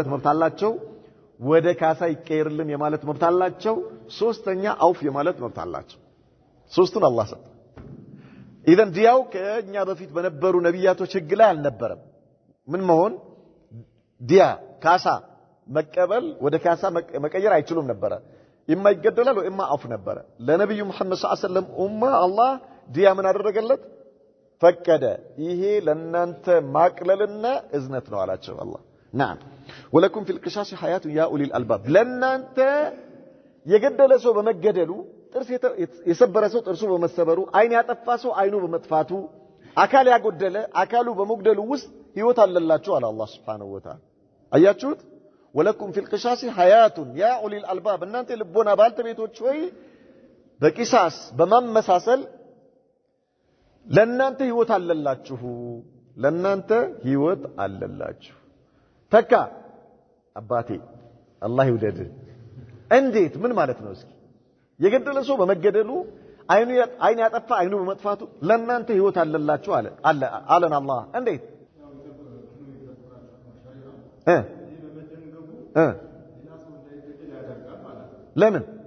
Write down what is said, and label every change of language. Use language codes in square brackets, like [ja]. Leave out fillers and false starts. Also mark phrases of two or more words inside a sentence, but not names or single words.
[am] መብት አላቸው ወደ ካሳ ይቀየርልን የማለት መብት አላቸው ሶስተኛ አውፍ የማለት መብት አላቸው ሶስቱን አላህ ሰጠ ኢዘን ዲያው ከኛ በፊት በነበሩ ነብያቶች ህግ ላይ አልነበረም ምን መሆን ዲያ ካሳ መቀበል ወደ ካሳ መቀየር አይችሉም ነበር የማይገደላል ወይ አውፍ ነበር ለነብዩ መሐመድ [ar] صلى الله عليه وسلم [am] ኡማ አላህ ዲያ ምን አደረገለት ፈቀደ ይሄ ለናንተ ማቅለልና እዝነት ነው አላቸው አላህ [ar] نعم ولكم في القصاص حياة يا أولي الألباب [am] ለናንተ የገደለ ሰው በመገደሉ ጥርስ የሰበረ ሰው ጥርሱ በመሰበሩ አይን ያጠፋ ሰው አይኑ በመጥፋቱ አካል ያጎደለ አካሉ በመግደሉ ውስጥ ህይወት አለላችሁ አለ አላህ [ar] سبحانه وتعالى [am] አያችሁት [ar] ولكم في القصاص حياة يا أولي الألباب [am] እናንተ ልቦና ባልተቤቶች ሆይ በቂሳስ በማመሳሰል ለናንተ ህይወት አለላችሁ ለናንተ ህይወት አለላችሁ ተካ አባቴ አላህ ይውደድ እንዴት ምን ማለት ነው እስኪ የገደለ ሰው በመገደሉ አይኑ ያጠፋ አይኑ በመጥፋቱ ለናንተ ህይወት አለላችሁ አለን አላህ እንዴት ለምን